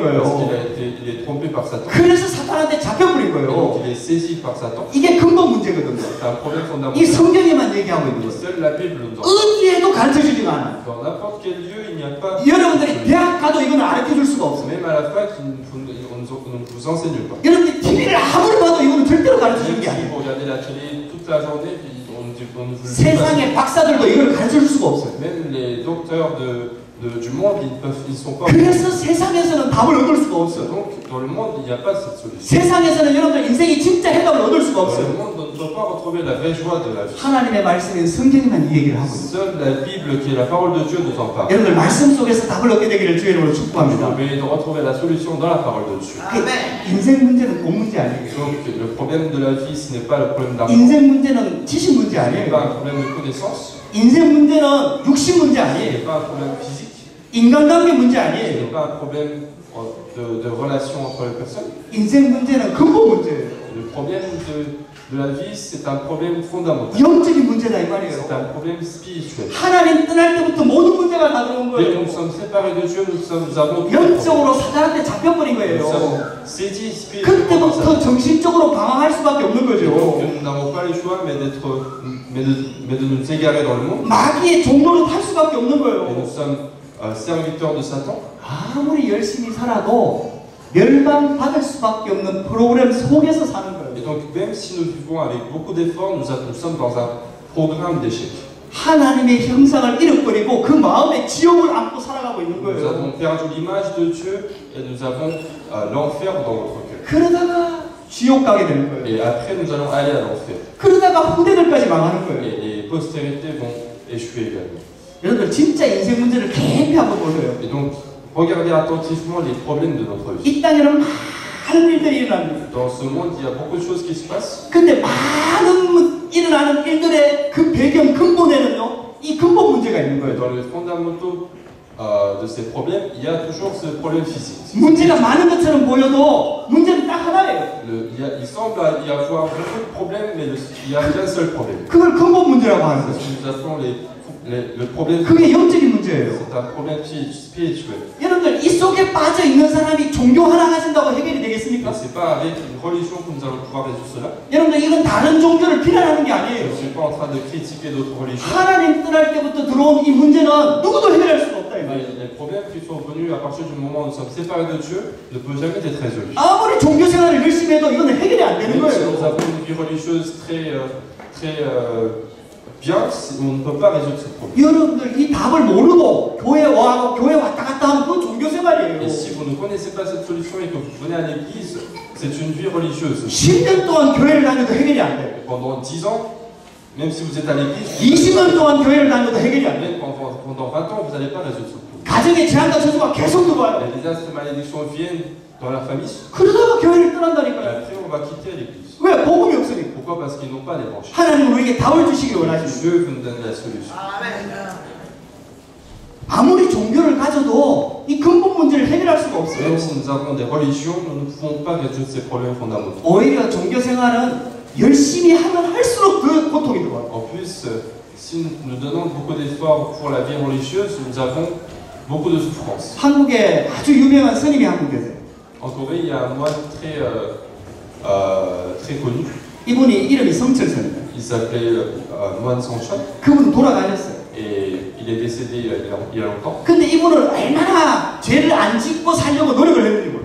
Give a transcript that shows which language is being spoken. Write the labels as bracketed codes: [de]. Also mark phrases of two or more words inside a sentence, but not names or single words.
[fr] Parce [ko] 거예요. [fr] qu'il est trompé par Satan. [ko] 그래서 사탄한테 잡혀버린 [fr] Et donc [ko] 거예요. [fr] il est saisi par Satan. [ko] 이게 근본 문제거든요. [fr] C'est un problème [ko] 이 [fr] fondamental. [ko] 성경에만 얘기하고 있는 [fr] Et [ko] 거예요. [fr] seule la Bible nous en parle. [ko] 어디에도 가르쳐주지가 않아요. [fr] Dans n'importe quel lieu, il n'y a pas. [ko] 여러분들이 대학 가도 이건 가르쳐줄 수가 없어요. [fr] Même à la fac, on ne vous enseigne pas. [ko] 여러분들이 TV를 아무리 봐도 이거는 절대로 가르쳐주는 [fr] Même [ko] 게 [fr] si [ko] 아니에요. [fr] vous regardez la télé toute la journée, puis on ne vous le dit pas. [ko] 세상의 박사들도 이걸 가르쳐줄 수가 없어요. [fr] Même les docteurs du monde, ils sont pas. [ko] 그래서 세상에서는 답을 얻을 수가 없어요. [fr] Donc, dans le monde, il n'y a pas cette solution. [ko] 세상에서는 여러분들 인생이 진짜 해답을 얻을 수가 [fr] Dans le [ko] 없어요. [fr] monde, on ne peut pas retrouver la vraie joie de la vie. [ko] 하나님의 말씀인 성경에만 이 얘기를 하고 있어요. [fr] Seule la Bible, qui est la parole de Dieu, nous en parle. [ko] 여러분들 말씀 속에서 답을 얻게 되기를 주의 이름으로 축복합니다. [fr] Mais de retrouver la solution dans la parole de Dieu. [ko] 인생 문제는 돈 문제 아니에요. [fr] Donc, le problème de la vie, ce n'est pas le problème d'argent. [ko] 인생 문제는 지식 문제 [fr] Ce n'est [ko] 아니에요. [fr] pas un problème de connaissance. [ko] 인생 문제는 육신 문제 [fr] Ce [ko] 아니에요. [fr] n'est pas un problème physique. [ko] 인간관계 문제 [fr] Ce [ko] 아니에요. [fr] n'est pas un problème de relation entre les personnes. [ko] 인생 문제는 근본 문제예요. [fr] Le problème de la vie, c'est un problème fondamental. [ko] 영적인 문제다 이 [fr] C'est [ko] 말이에요. [fr] un problème spirituel. [ko] 하나님 떠날 때부터 모든 문제가 다 들어온 [fr] Dès que [ko] 거예요. [fr] nous sommes séparés de Dieu, nous avons tous les problèmes. [ko] 영적으로 사단한테 잡혀버린 [fr] Nous [ko] 거예요. [fr] sommes saisis spirituellement par ça. [ko] 그때부터 정신적으로 방황할 수밖에 없는 [fr] Et donc, [ko] 거죠. [fr] nous n'avons pas le choix, mais de nous égarer dans le monde. [ko] 마귀의 종로로 탈 수밖에 없는 [fr] Et [ko] 거예요. [fr] nous sommes serviteurs de Satan. [ko] 아무리 열심히 살아도 멸망받을 수밖에 없는 프로그램 속에서 사는 거예요. [fr] Et donc, même si nous vivons avec beaucoup d'efforts, nous sommes dans un programme d'échec. [ko] 하나님의 형상을 잃어버리고 그 마음에 지옥을 안고 살아가고 있는 [fr] Nous [ko] 거예요. [fr] avons perdu l'image de Dieu et nous avons l'enfer dans notre cœur. [ko] 그러다가 지옥 가게 되는 거예요. [fr] Et après, nous allons aller à l'enfer. [ko] 그러다가 후대들까지 망하는 거예요. [fr] Et les postérités vont échouer également. [ko] 여러분들 진짜 인생 문제를 깊이 한번 보세요. [fr] Et donc, regardez attentivement les problèmes de notre vie. [ko] 이 땅에는 많은 일들이 일어납니다. [fr] Dans ce monde, il y a beaucoup de choses qui se passent. [ko] 근데 많은 일어나는 일들의 그 배경 근본에는요, 이 근본 문제가 있는 [fr] Mais [ko] 거예요. [fr] dans les fondamentaux de ces problèmes, il y a toujours ce problème physique. [ko] 문제가 많은 것처럼 보여도 문제는 딱 하나예요. [fr] Il semble y avoir beaucoup de problèmes, mais il n'y a qu'un seul problème. [ko] 그걸 근본 문제라고 하는 [fr] C'est [ko] 거예요. [fr] ce que nous appelons le problème. [ko] 그게 영적인 문제예요. [fr] C'est un problème spirituel. [ko] 여러분들 이 속에 빠져 있는 사람이 종교 하나 가진다고 해결이 되겠습니까? [fr] Mais c'est pas avec une religion que nous allons pouvoir résoudre cela. [ko] 여러분들 이건 다른 종교를 비난하는 게 [fr] Je [ko] 아니에요. [fr] ne suis pas en train de critiquer d'autres religions. [ko] 하나님 떠날 때부터 들어온 이 문제는 누구도 해결할 수가 없다 이 [fr] Mais [ko] 말이에요. [fr] les problèmes qui sont venus à partir du moment où nous sommes séparés de Dieu ne peuvent jamais être résolus. [ko] 아무리 종교 생활을 열심히 해도 이거는 해결이 안 되는 [fr] Même si nous [ko] 거예요. [fr] avons une vie religieuse très bien, on ne peut pas résoudre ce problème. [ko] 여러분들 이 답을 모르고 교회 와고 교회 왔다 갔다 하면 그건 종교 생활이에요. [fr] Et si vous ne connaissez pas cette solution et que vous venez à l'église, c'est une vie religieuse. [ko] 10년 동안 교회를 다녀도 해결이 안 돼요. [fr] Pendant 10 ans, même si vous êtes à l'église, [ko] 20년 동안 교회를 다녀도 해결이 안 돼요. [fr] même pendant 20 ans, vous n'allez pas résoudre ce problème. [ko] 가정의 제한과 저주가 계속 들어와요. [fr] Les désastres et malédictions viennent dans la famille, [ko] 그러다가 교회를 [fr] et [ko] 떠난다니까요. [fr] après on va quitter l'église. [ko] 왜? 복음이 없으니까. [fr] Pourquoi? Parce qu'ils n'ont pas l'évangile. [ko] 하나님은 우리에게 답을 주시길 원하십니다. [fr] Dieu veut nous donner la solution. [ko] 아무리 종교를 가져도 이 근본 문제를 해결할 수가 없어요. [fr] Même si nous avons des religions, nous ne pouvons pas résoudre ces problèmes fondamentaux. [ko] 오히려 종교 생활은 열심히 하면 할수록 그 고통이 들어와요. [fr] En plus, si nous donnons beaucoup d'efforts pour la vie religieuse, nous avons beaucoup de souffrances. [ko] 한국에 아주 유명한 스님이 한 분 계세요. [fr] En Corée, il y a un moine très connu. [ko] 이분이 이름이 성철선입니다. [fr] Il s'appelait moine Songchon [ko] 그분은 돌아가셨어요. [fr] et il est décédé il y a longtemps. [ko] 근데 이분은 얼마나 죄를 안 짓고 살려고 노력을 했는지 몰라요.